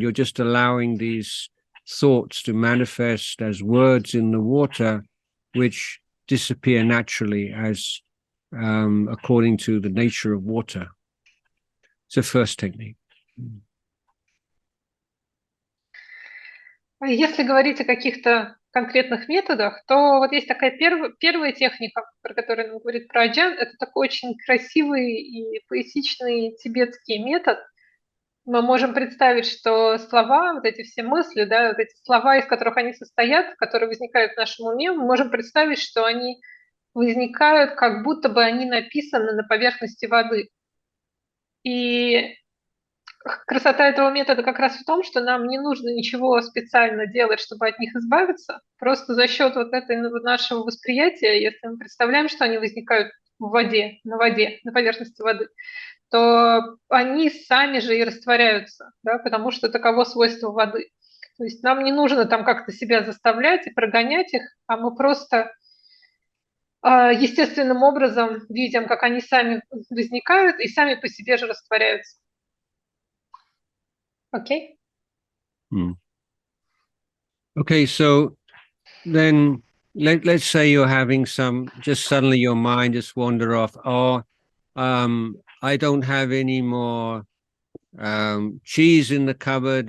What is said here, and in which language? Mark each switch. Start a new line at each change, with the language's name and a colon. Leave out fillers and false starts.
English: You're just allowing these thoughts to manifest as words in the water, which disappear naturally as according to the nature of water. It's the first technique.
Russian: Если говорить о каких-то конкретных методах, то вот есть такая первая техника, про которую нам говорит про Аджан. Это такой очень красивый и поэтичный тибетский метод. Мы можем представить, что слова, вот эти все мысли, да, вот эти слова, из которых они состоят, которые возникают в нашем уме, мы можем представить, что они возникают, как будто бы они написаны на поверхности воды. И красота этого метода как раз в том, что нам не нужно ничего специально делать, чтобы от них избавиться. Просто за счет вот нашего восприятия, если мы представляем, что они возникают в воде, на поверхности воды, то они сами же и растворяются, да, потому что таково свойство воды. То есть нам не нужно там как-то себя заставлять и прогонять их, а мы просто естественным образом видим, как они сами возникают и сами по себе же растворяются. Окей?
English: Okay, so then let's say you're having just suddenly your mind just wander off. Oh, I don't have any more cheese in the cupboard.